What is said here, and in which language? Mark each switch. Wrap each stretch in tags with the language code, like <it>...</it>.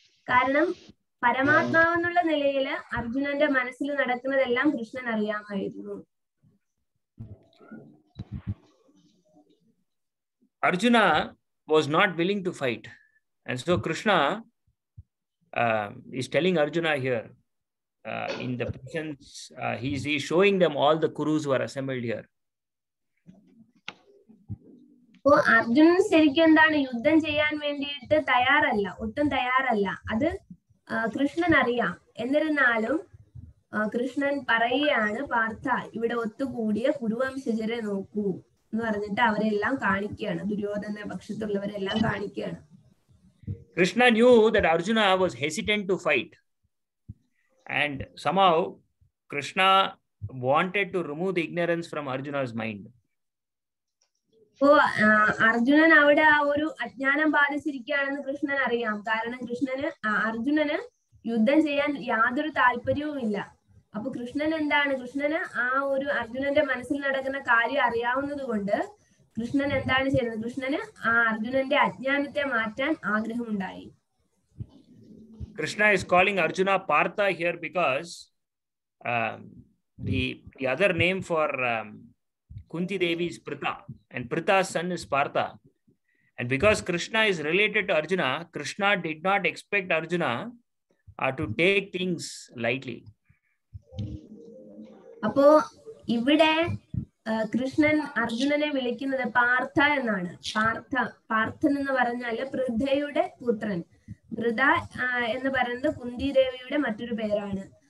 <ml>കാരണം പരമാത്മാവെന്നുള്ള നിലയിൽ അർജുനന്റെ മനസ്സിൽ നടക്കുന്നതെല്ലാം കൃഷ്ണൻ അറിയാമായിരുന്നു.</ml> <en>Arjuna was not willing to fight. And so Krishna is telling Arjuna here in the presence, he's showing them all the Kurus who are assembled here.</en> <ml>അപ്പോ അർജുനൻ ശരിക്കും എന്താണ് യുദ്ധം ചെയ്യാൻ വേണ്ടിയിട്ട് തയ്യാറല്ല, ഒട്ടും തയ്യാറല്ല. അത് കൃഷ്ണൻ അറിയാം. എന്നിരുന്നാലും കൃഷ്ണൻ പറയുകയാണ്, പാർത്ഥ ഇവിടെ ഒത്തുകൂടിയ കുരുവംശജരെ നോക്കൂ എന്ന് പറഞ്ഞിട്ട് അവരെല്ലാം കാണിക്കുകയാണ്, ദുര്യോധന പക്ഷത്തുള്ളവരെല്ലാം കാണിക്കുകയാണ്.</ml> <en>Krishna knew that Arjuna was hesitant to fight, and somehow Krishna wanted to remove the ignorance from Arjuna's mind.</en> <ml>അപ്പോ അർജുനൻ അവിടെ ആ ഒരു അജ്ഞാനം ബാധിച്ചിരിക്കുകയാണെന്ന് കൃഷ്ണൻ അറിയാം. കാരണം അർജുനന് യുദ്ധം ചെയ്യാൻ യാതൊരു താല്പര്യവും ഇല്ല. അപ്പൊ കൃഷ്ണൻ കൃഷ്ണന് ആ ഒരു അർജുനന്റെ മനസ്സിൽ നടക്കുന്ന കാര്യം അറിയാവുന്നത് കൊണ്ട് കൃഷ്ണൻ എന്താണ് ചെയ്യുന്നത്? കൃഷ്ണന് ആ അർജുനന്റെ അജ്ഞാനത്തെ മാറ്റാൻ ആഗ്രഹമുണ്ടായി.</ml> <en>Krishna is calling Arjuna Partha here because the other name for Kunti Devi is Pritha, and Pritha's son is Partha. And because Krishna is related to Arjuna, Krishna did not expect Arjuna to take things lightly.</en> <ml>അപ്പോ ഇവിടെ കൃഷ്ണൻ അർജുനനെ വിളിക്കുന്നത് പാർത്ഥ എന്നാണ്. പാർത്ഥൻ എന്ന് പറഞ്ഞാല് പൃഥയുടെ പുത്രൻ. പൃഥ എന്ന് പറയുന്നത് കുന്തി ദേവിയുടെ മറ്റൊരു പേരാണ്.</ml>